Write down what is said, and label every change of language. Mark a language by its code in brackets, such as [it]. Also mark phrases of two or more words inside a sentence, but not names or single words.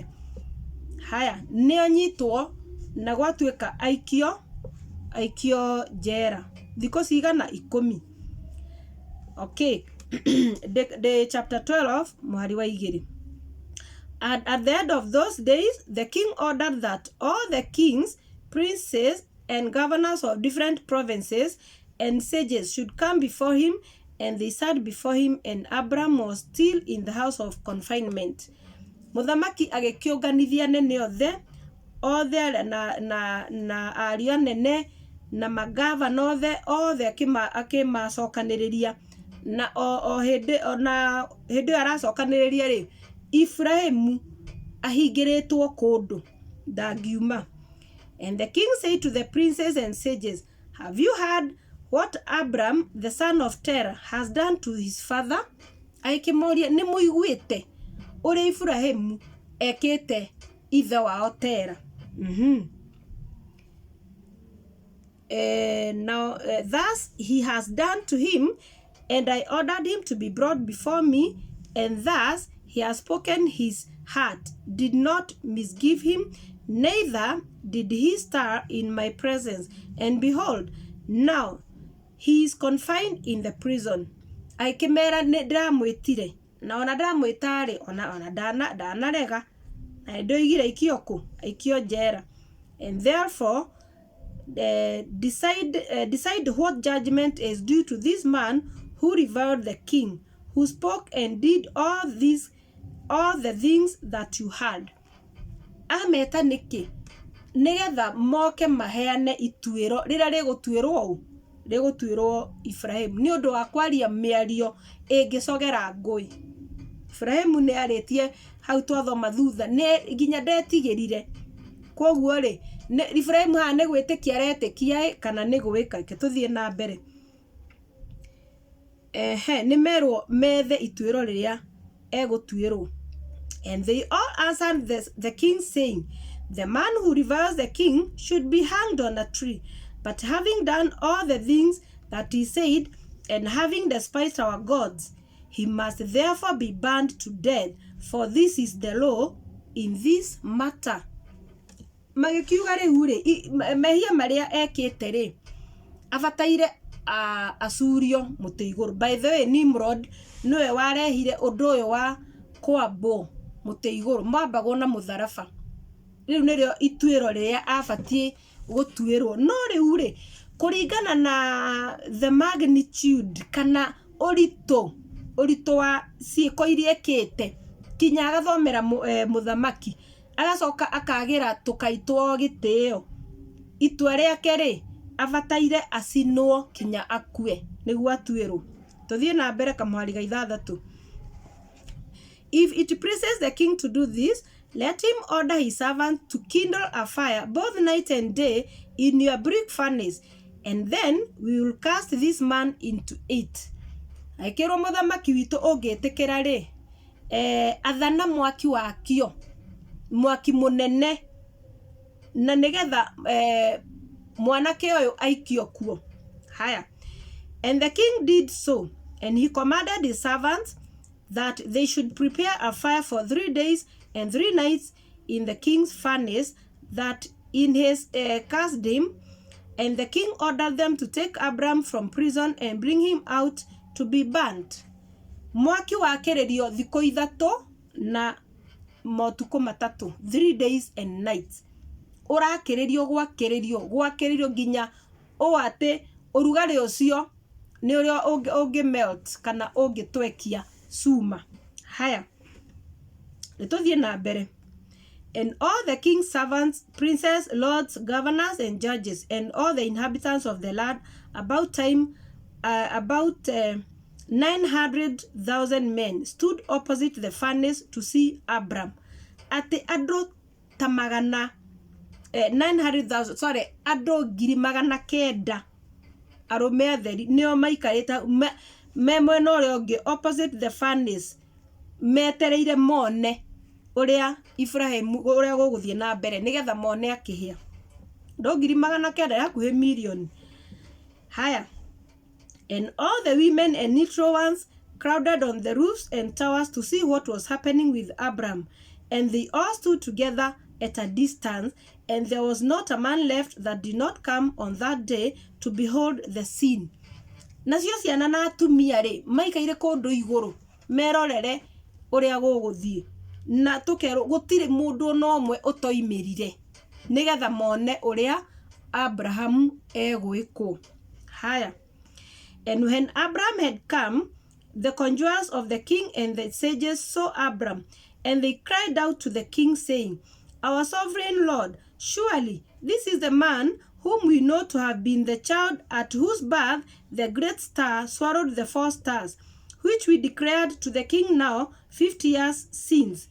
[ki] Haya, nĩ anyitwo na gwatuĩka aikio njera thikũ cigana 10. [en] Okay. The chapter 12 [ki] mũhari wa 2. [en] And at the end of those days, the king ordered that all the kings, princes, and governors of different provinces and sages should come before him, and they sat before him, and Abram was still in the house of confinement. [ki] Mũthamaki agĩkĩũnganithia nene othe othe na ariũ anene na magavana othe akĩmacokanĩrĩria, na o hĩndĩ ĩyo aracokanĩrĩria rĩ, Ibrahimu ahingĩrĩtwo kũndũ ndangiuma. [en] And the king said to the princes and sages, have you heard what Abram the son of Terah has done to his father? [ki] Aikĩmoria, nĩ mũiguĩte ũrĩa Ibrahimu ekĩte ithe wao Tera. [en] Now thus he has done to him, and I ordered him to be brought before me, and thus he has spoken, his heart did not misgive him, neither did he stir in my presence. And behold, now he is confined in the prison. [ki] Aikĩmera ndamwĩtire, na ona ndamwĩtarĩ, ona ndanarega, na ndoigire aikio kũ, aikio njera. [en] And therefore decide what judgment is due to this man who reviled the king, who spoke and did all the things that you heard. [ki] Ameta nĩkĩ? Nĩgetha moke maheane ituĩro rĩrĩa rĩgũtuĩrwo Ibrahimu nĩ ũndũ wa kwaria mĩario ĩngĩcogera ngũĩ. Ibrahimu nĩ arĩtie hau twathoma thutha, nginya ndetigĩrire. Koguo rĩ, Ibrahimu haha nĩ gwĩtĩkia aretĩkia kana nĩ gwĩka? Tũthiĩ na mbere. Nĩ merwo methe ituĩro rĩrĩa egũtuĩrwo. [en] And they all answered the king, saying, the man who reviles the king should be hanged on a tree. But having done all the things that he said, and having despised our gods, he must therefore be burned to death, for this is the law in this matter. [ki] Magĩkiuga rĩu rĩ, mehia marĩa ekĩte rĩ, abataire acurio mũtĩ igũrũ. [en] By the way, [ki] Nimrod nĩwe warehire ũndũ ũyũ wa kwambwo mũtĩ igũrũ, mwambagwo na mũtharaba. Rĩu nĩrĩo ituĩro rĩrĩa abatiĩ gũtuĩrwo. No rĩu rĩ, kũringana na [en] the magnitude [ki] kana ũritũ wa ciĩko iria ekĩte, kinya agathomera mũthamaki, agacoka akagĩra tũkaitwo gĩtĩo, itua rĩake rĩ, abataire acinwo kinya akue nĩguo atuĩrwo. Tũthiĩ na mbere kamũhari ga 6. [en] If it pleases the king to do this, let him order his servants to kindle a fire both night and day in your brick furnace, and then we will cast this man into it. [ki] Aikĩrwo mũthamaki witũ ũngĩtĩkĩra rĩ, athana mwaki wakio, mwaki mũnene, na nĩgetha mwanake ũyũ aikio kuo. Haya. [en] And the king did so, and he commanded his servants that they should prepare a fire for 3 days and 3 nights in the king's furnace that in his cast him. And the king ordered them to take Abram from prison and bring him out to be burnt. [ki] Mwaki wakĩrĩrio thikũ 3 na motukũ 3, [en] 3 days and nights. [ki] Ũrakĩrĩrio gwakĩrĩrio nginya ũũ atĩ ũrugarĩ ũcio nĩ ũrĩa ũngĩ melt kana ũngĩtwekia suma. Haya, nĩtũthiĩ na mbere. [en] And all the king's servants, princes, lords, governors, and judges, and all the inhabitants of the land, about 900,000 men, stood opposite the furnace to see Abram. [ki] Ati andũ ta 900,000, sorry, andũ 900,000 arũme atheri nĩo maikarĩte me mwena ũrĩa ũngĩ [en] opposite the furnace, [ki] metereire mone ũrĩa Ibrahimu ũrĩa gũgũthiĩ na mbere nĩgetha mone akĩhĩa. Andũ 900,000 hakuhĩ million. Haya. [en] And all the women and neutral ones crowded on the roofs and towers to see what was happening with Abram. And they all stood together at a distance, and there was not a man left that did not come on that day to behold the scene. [ki] Nacio ciana na atumia rĩ, maikaire kũndũ igũrũ merorere ũrĩa gũgũthiĩ, na tũkerwo gũtirĩ mũndũ no ũmwe ũtoimĩrire nĩgetha mone ũrĩa Abraham egwĩkwo. Haya. [en] And when Abram had come, the conjurers of the king and the sages saw Abram, and they cried out to the king, saying, Our sovereign Lord, Surely this is the man whom we know to have been the child at whose birth the great star swallowed the 4 stars, which we declared to the king now 50 years since.